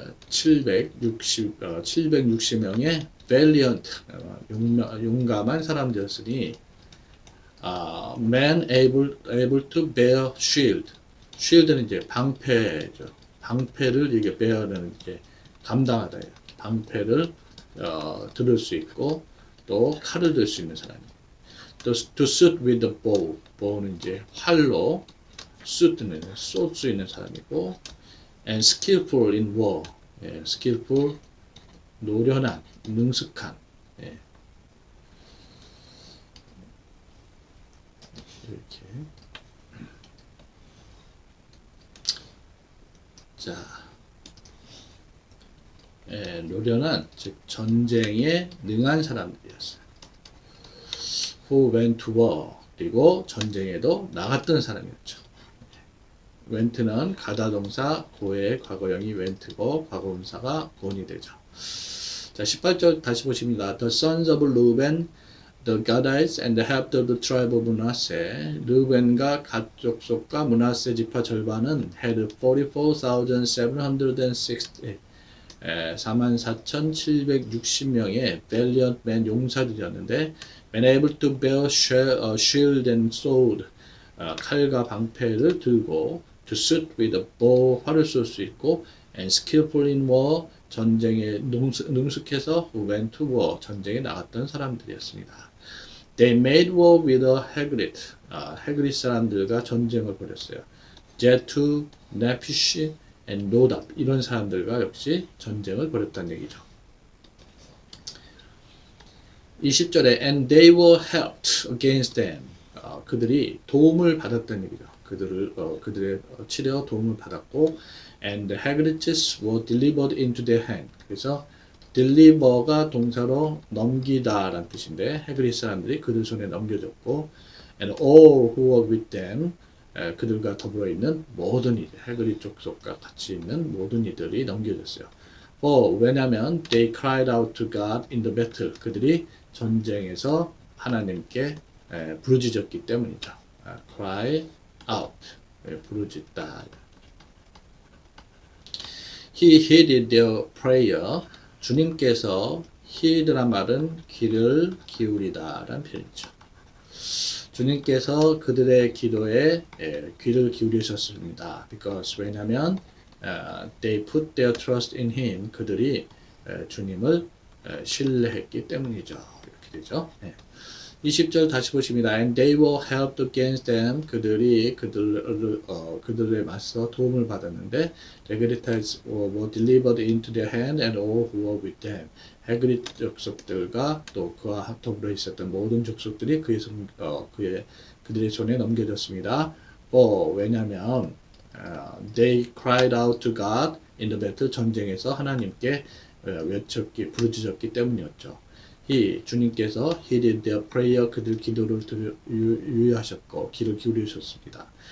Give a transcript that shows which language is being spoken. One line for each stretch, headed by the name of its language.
English: 44,760명의 valiant,
Korean: 용감한 사람들이었으니,
English: man able to bear shield.
Korean: shield는 이제 방패죠. 방패를 이게 bear는 이제 감당하다. 방패를 들을 수 있고, 또 칼을 들 수 있는 사람이. 또
English: to shoot with the bow.
Korean: bow는 이제 활로 shoot는 쏠 수 있는 사람이고,
English: and skillful in war.
Korean: skillful, 노련한, 능숙한. 이렇게. 자, 노련한, 즉 전쟁에 능한 사람들이었어요.
English: Who went to war.
Korean: 그리고 전쟁에도 나갔던 사람이었죠. went는 가다 동사, 고의 과거형이 went고 과거분사가 gone이 되죠. 자, 18절 다시 보십니다.
English: The sons of Reuben, the Gadites, and the half of the tribe of Manasseh.
Korean: 르벤과 갓 족속과 므낫세 지파 절반은
English: had 44,760 44,760명의 valiant men
Korean: 용사들이었는데
English: when able to bear shield and sword
Korean: 칼과 방패를 들고
English: to shoot with a bow
Korean: 활을 쏠 수 있고
English: and skillful in war
Korean: 전쟁에 능숙해서
English: went to war
Korean: 전쟁에 나갔던 사람들이었습니다.
English: They made war with the Hagrit Hagrit
Korean: 사람들과 전쟁을 벌였어요. 제투, 네피시 and 노답 이런 사람들과 역시 전쟁을 벌였다는 얘기죠. 20절에
English: and they were helped against them
Korean: 그들이 도움을 받았다는 얘기죠. 그들의 치려 도움을 받았고
English: and the Hagrites were delivered into their hand.
Korean: 그래서 deliver가 동사로 넘기다 라는 뜻인데 헤그릿 사람들이 그들 손에 넘겨줬고
English: and all who were with them
Korean: 그들과 더불어 있는 모든 이들, 헤그릿 족속과 같이 있는 모든 이들이 넘겨졌어요. 왜냐하면
English: they cried out to God in the battle.
Korean: 그들이 전쟁에서 하나님께 부르짖었기 때문이죠. cry out, 부르짖다.
English: He heeded their prayer.
Korean: 주님께서 heed란 말은 귀를 기울이다 라는 표현이죠. 주님께서 그들의 기도에 귀를 기울이셨습니다.
English: Because
Korean: 왜냐하면
English: they put their trust in Him.
Korean: 그들이 주님을 신뢰했기 때문이죠. 이렇게 되죠. 20절 다시 보십니다.
English: And they were helped against them.
Korean: 그들이 그들에 맞서 도움을 받았는데
English: the Hagrites were delivered into their hand and all who were with them.
Korean: 헤그릿 족속들과 또 그와 더불어 있었던 모든 족속들이 그들의 손에 넘겨졌습니다. 왜냐하면
English: they cried out to God in the battle.
Korean: 전쟁에서 하나님께 부르짖었기 때문이었죠. 주님께서
English: heeded their prayer.
Korean: 그들 기도를 유의하셨고 귀를 기울이셨습니다.